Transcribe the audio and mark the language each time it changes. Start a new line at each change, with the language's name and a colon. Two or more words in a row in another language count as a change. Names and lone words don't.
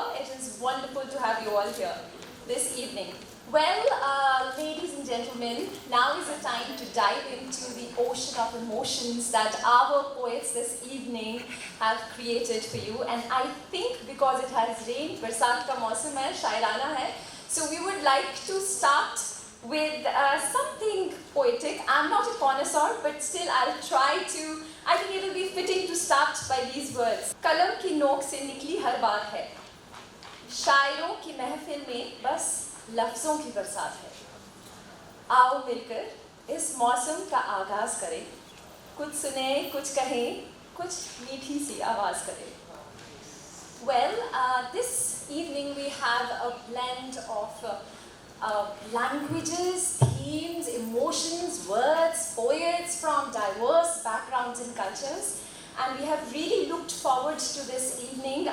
English: It is wonderful to have you all here this evening. Well, ladies and gentlemen, now is the time to dive into the ocean of emotions that our poets this evening have created for you. And I think because it has rained,
Hindi: बरसात का मौसम है, शायराना है,
English: so we would like to start with something poetic. I'm not a connoisseur, but still I'll try to. I think it will be fitting to start by these words.
Hindi: कलम की नोक से निकली हर बात है, शायरों की महफिल में बस लफ्ज़ों की बरसात है. आओ मिलकर इस मौसम का आगाज़ करें, कुछ सुने, कुछ कहें, कुछ मीठी सी आवाज़ करें.
English: Well, this evening we have a blend of languages, themes, emotions, words, poets from diverse backgrounds and cultures. And we have really looked forward to this evening.